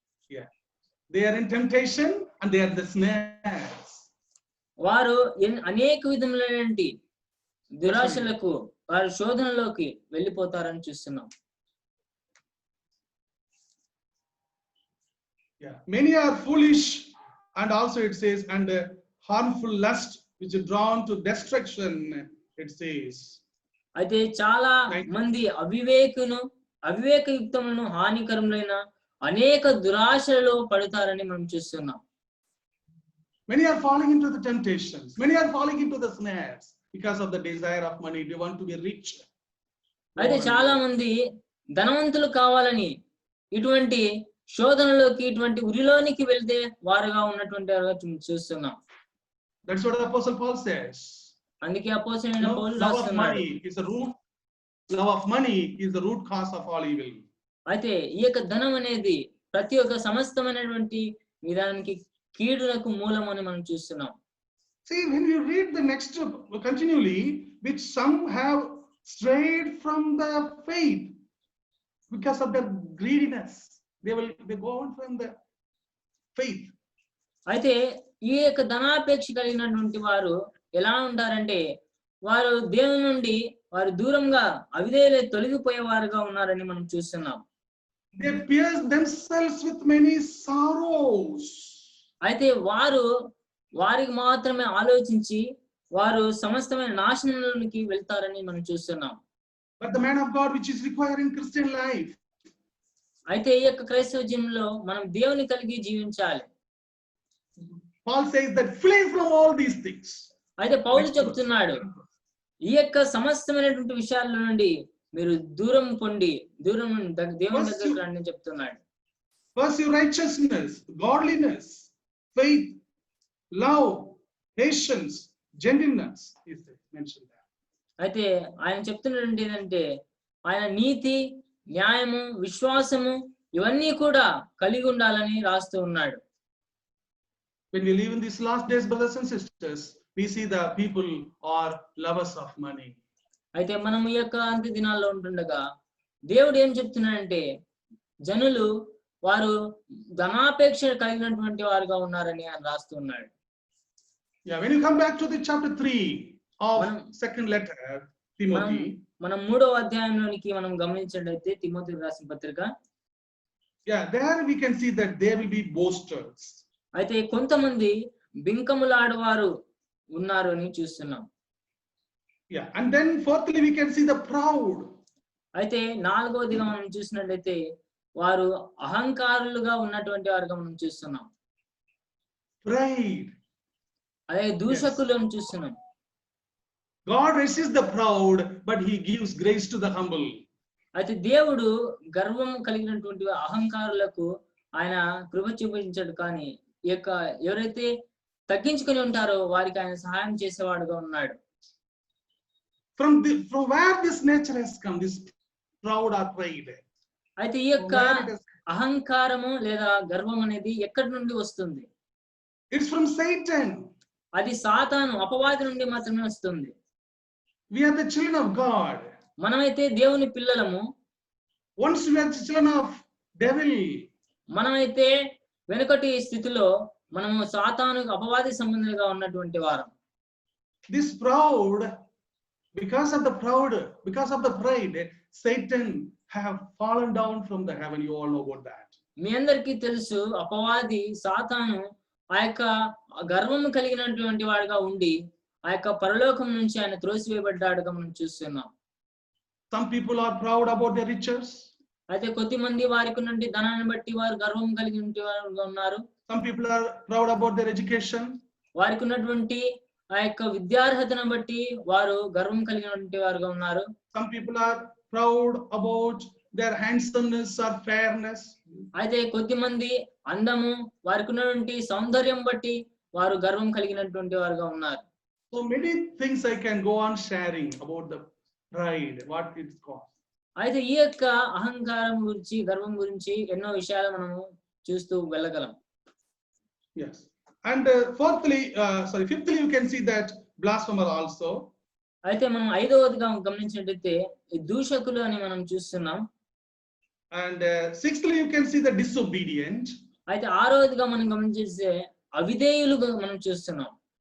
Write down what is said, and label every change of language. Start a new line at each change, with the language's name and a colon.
English: Yeah, they are in temptation and they are the snares.
Telugu: వారు అనేక విధములైనటువంటి దురాశలకు, వారు శోధనలోకి వెళ్ళిపోతారని చూస్తున్నాం.
English: Yeah, many are foolish, and also it says, and harmful lust which are drawn to destruction, it says.
Telugu: అయితే చాలా మంది అవివేకయుక్తములను హానికరములైన అనేక దురాశలలో పడతారని మనం చూస్తున్నాం.
English: Many are falling into the temptations. Many are falling into the snares because of the desire of money. They want to be rich.
Telugu: అయితే చాలా మంది ధనవంతులు కావాలని ఇటువంటి శోధనలోకి, ఇటువంటి ఉరిలోనికి వెళ్తే వారుగా ఉన్నటువంటి చూస్తున్నాం.
English: That's what the Apostle Paul says.
Telugu: అందుకే అపోస్తలుడైన పౌలు
English: Love of
Telugu: రాస్తున్నాడు,
English: money is the root. Love of money is the root cause of all evil.
Telugu: అయితే ఈ యొక్క ధనం అనేది ప్రతి ఒక్క సమస్తమైనటువంటి విధానానికి కీడులకు మూలం అని మనం చూస్తున్నాం.
English: See, when you read the next continually, which some have strayed from the faith because of their greediness, they go on from the faith.
Telugu: అయితే ఈ యొక్క ధనాపేక్ష కలిగినటువంటి వారు ఎలా ఉంటారంటే వారు దేవుని నుండి వారు దూరంగా అవిధేయులై తొలగిపోయేవారుగా ఉన్నారని మనం చూస్తున్నాం.
English: They pierce themselves with many sorrows.
Telugu: అయితే వారికి మాత్రమే ఆలోచించి వారు సమస్తమైన నాశనంలోనికి వెళ్తారని మనం చూస్తున్నాం.
English: But the man of God which is required in Christian life,
Telugu: అయితే ఈ యొక్క క్రైస్తవ జీవనంలో మనం దేవుని కలిగి జీవించాలి.
English: Paul says that flee from all these things.
Telugu: అయితే పౌలు చెప్తున్నాడు ఈ యొక్క సమస్తమైనటువంటి విషయాల నుండి మీరు దూరం పొండి దూరం దేవుని దగ్గరకు రండి అని చెప్తున్నాడు.
English: Pursue righteousness, godliness, faith, love, patience, gentleness is mentioned there.
Telugu: అయితే ఆయన చెప్తున్నటువంటి ఏంటంటే ఆయన నీతి, న్యాయము, విశ్వాసము ఇవన్నీ కూడా కలిగి ఉండాలని రాస్తూ ఉన్నాడు.
English: When we live in these last days, brothers and sisters, we see the people are lovers of money.
Telugu: అయితే మనం ఈ యొక్క అంత్య దినాల్లో ఉంటుండగా దేవుడు ఏం చెప్తున్నాడంటే జనులు వారు ధనాపేక్ష కలిగినటువంటి వారుగా ఉన్నారని ఆయన రాస్తున్నాడు.
English: Yeah, when you come back to the chapter 3 of second letter Timothy,
Telugu: మనం 3వ అధ్యాయంలోనికి మనం గమనించినట్లయితే తిమోతికి రాసిన పత్రిక,
English: yeah, there we can see that there will be boasters.
Telugu: అయితే కొంతమంది బింకములాడువారు ఉన్నారు అని చూస్తున్నాం.
English: Yeah, and then fourthly we can see the proud.
Telugu: అయితే 4వదిగా మనం చూసినట్లయితే వారు అహంకారులుగా ఉన్నటువంటి వారుగా మనం చూస్తున్నాం.
English: Pride.
Telugu: అదే దూషకులను చూస్తున్నాం.
English: God resists the proud, but he gives grace to the humble.
Telugu: అయితే దేవుడు గర్వం కలిగినటువంటి అహంకారులకు ఆయన కృప చూపించాడు, కానీ ఈ యొక్క ఎవరైతే తగ్గించుకొని ఉంటారో వారికి ఆయన సహాయం చేసేవాడుగా ఉన్నాడు.
English: From where this nature has come, this proud or pride?
Telugu: అయితే ఈ యొక్క అహంకారము లేదా గర్వం అనేది ఎక్కడి నుండి వస్తుంది?
English: It's from Satan.
Telugu: అది సాతాను అపవాది నుండి మాత్రమే వస్తుంది.
English: We are the children of God.
Telugu: మనమైతే దేవుని పిల్లలము.
English: Once we are the children of devil.
Telugu: మనమైతే వెనుకటి స్థితిలో మనము సాతాను అపవాది సంబంధులుగా ఉన్నటువంటి వారం.
English: This proud, because of the pride, Satan have fallen down from the heaven. You all know about that.
Telugu: మీ అందరికీ తెలుసు అపవాది సాతాను ఆ యొక్క గర్వము కలిగినటువంటి వాడుగా ఉండి ఆ యొక్క పరలోకం నుంచి ఆయన త్రోసివేయబడ్డాడుగా మనం చూస్తున్నాం.
English: Some people are proud about their riches.
Telugu: అయితే కొద్దిమంది వారికి ఉన్నటువంటి ధనాన్ని బట్టి వారు గర్వం కలిగినటువంటి వారుగా ఉన్నారు.
English: Some people are proud about their education.
Telugu: వారికి ఉన్నటువంటి ఆ యొక్క విద్యార్హతను బట్టి వారు గర్వం కలిగినటువంటి వారుగా ఉన్నారు.
English: Some people are proud about their handsomeness or fairness.
Telugu: అయితే కొద్దిమంది అందము వారికి ఉన్నటువంటి సౌందర్యం బట్టి వారు గర్వం కలిగినటువంటి వారుగా ఉన్నారు.
English: So many things I can go on sharing about the pride, what it's called.
Telugu: అయితే ఈ యొక్క అహంకారం గురించి గర్వం గురించి ఎన్నో విషయాలు మనము చూస్తూ వెళ్ళగలం.
English: Yes. And fifthly you can see that blasphemer also.
Telugu: అయితే మనం 5వదిగా గమనించినట్లయితే ఈ దూషకులు అని మనం చూస్తున్నాం.
English: And sixthly you can see the disobedient.
Telugu: అయితే 6వదిగా మనం గమనించేస్తే అవిధేయులుగా మనం చూస్తున్నాం.